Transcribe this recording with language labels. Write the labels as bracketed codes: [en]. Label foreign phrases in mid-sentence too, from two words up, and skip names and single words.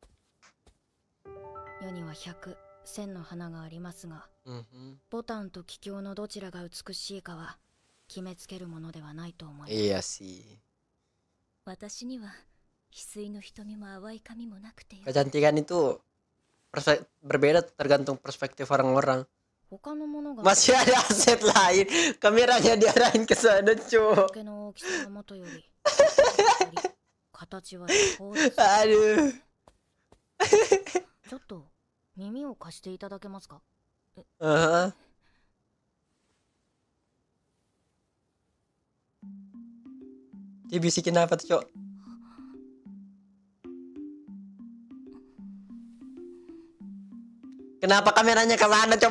[ja] 世には100、1000の花がありますが、ボタンと桔梗のどちらが美しいかは決めつけるものではないと思います。 [id] Iya sih. [ja] 私には翡翠の瞳も淡い髪もなくて。 [id] Kecantikan itu berbeda tergantung perspektif orang-orang. Masih ada aset lain. Kameranya diarahin ke sana, cuy. Aduh. [ja] ちょっと耳を貸していただけますか? [id] Dia bisikin apa tuh, Cok? Kenapa kameranya ke sana, coba?